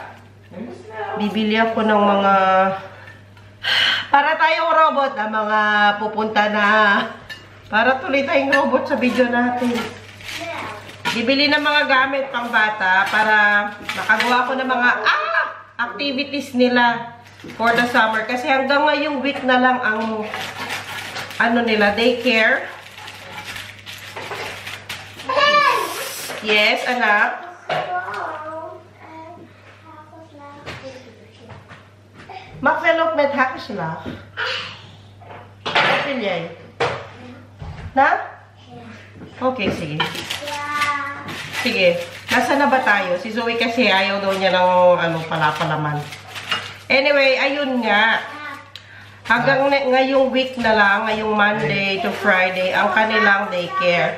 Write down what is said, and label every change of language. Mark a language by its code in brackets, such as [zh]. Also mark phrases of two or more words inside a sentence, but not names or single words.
[tl] Bibili ako ng mga para tayong robot na mga pupunta na. Para tuloy tayong robot sa video natin. Bibili ng mga gamit pang bata para makagawa ko ng mga activities nila [en] for the summer. [tl] Kasi hanggang ngayong week na lang ang nila, daycare. Yes, anak. Mag-velop met hakeslag. [nl] Wat wil jij? [tl] Na? Okay, sige. Sige. Nasaan na ba tayo? Si Zoe kasi ayaw daw niya ng palapalaman. Anyway, ayun nga. Hanggang ngayong week na lang, ngayong [en] Monday to Friday, [tl] ang kanilang daycare.